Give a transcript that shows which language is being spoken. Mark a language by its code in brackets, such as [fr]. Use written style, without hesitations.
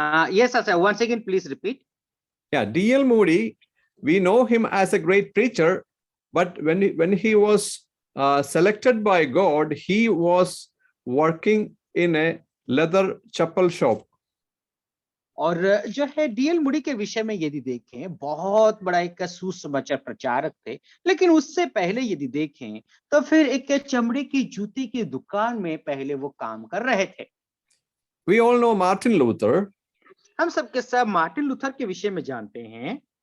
[en] Yes, sir. Once again, please repeat. Yeah, D.L. Moody, we know him as a great preacher, but when he was selected by God, he was working in a leather chapel shop. [hi] और जो है D.L. Moody के विषय में यदि देखें, बहुत बड़ा एक सुसमाचार प्रचारक थे, लेकिन उससे पहले यदि देखें तो फिर एक चमड़े की जूती की दुकान में पहले वो काम कर रहे थे। [en] We all know Martin Luther. [hi] हम सबके सब मार्टिन लूथर के विषय में जानते हैं।